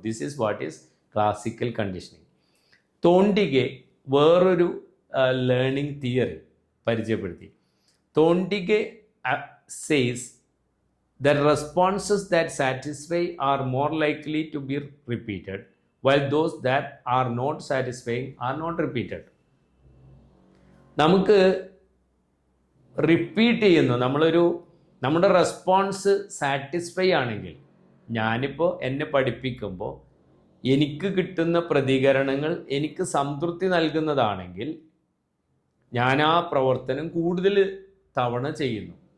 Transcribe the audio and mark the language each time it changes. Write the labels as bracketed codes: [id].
[en] This is what is classical conditioning. [ml] തോണ്ടിഗെ വേറൊരു learning theory പരിചയപ്പെടുത്തി. [en] Thorndike says that responses that satisfy are more likely to be repeated, while those that are not satisfying are not repeated. [ml] നമുക്ക് repeat ചെയ്യുന്നു, നമ്മുടെ response satisfy ആണെങ്കിൽ, ഞാനിപ്പോൾ എന്നെ പഠിപ്പിക്കുമ്പോൾ എനിക്ക് കിട്ടുന്ന പ്രതികരണങ്ങൾ എനിക്ക് സംതൃപ്തി നൽകുന്നതാണെങ്കിൽ ഞാൻ ആ പ്രവർത്തനം കൂടുതൽ തവണ ചെയ്യുന്നു.